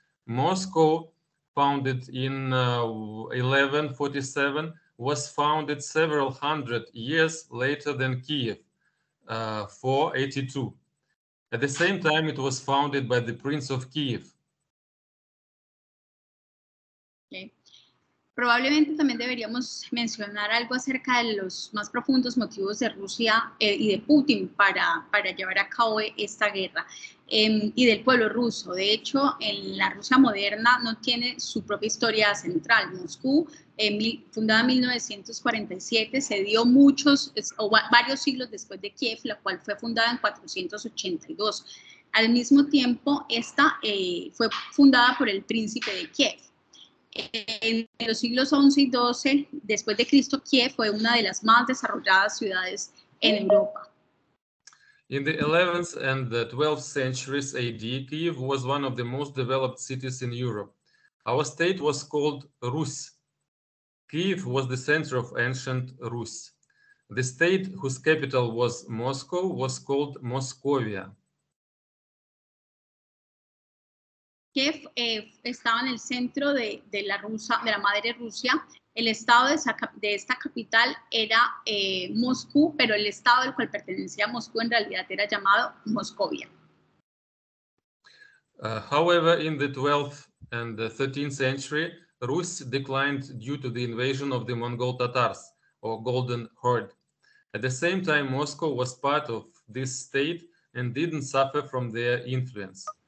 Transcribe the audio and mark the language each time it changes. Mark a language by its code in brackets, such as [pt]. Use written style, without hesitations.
[en] Moscow, founded in 1147, was founded several hundred years later than Kiev, 482. At the same time, it was founded by the Prince of Kiev. Okay. [es] Probablemente también deberíamos mencionar algo acerca de los más profundos motivos de Rusia y de Putin para llevar a cabo esta guerra y del pueblo ruso. De hecho, en la Rusia moderna no tiene su propia historia central. Moscú, fundada en 1947, se dio varios siglos después de Kiev, la cual fue fundada en 482. Al mismo tiempo, esta fue fundada por el príncipe de Kiev. En los siglos XI y XII, después de Cristo, Kiev fue una de las más desarrolladas ciudades en Europa. [en] In the 11th and the 12th centuries AD, Kiev was one of the most developed cities in Europe. Our state was called Rus. Kiev was the center of ancient Rus. The state, whose capital was Moscow, was called Moscovia. [es] Kiev estaba en el centro de la madre Rusia. El estado de esta capital era Moscú, pero el estado del cual pertenecía a Moscú en realidad era llamado Moscovia. [en] However, in the 12th and the 13th century, Rus declined due to the invasion of the Mongol Tatars, or Golden Horde. At the same time, Moscow was part of this state and didn't suffer from their influence.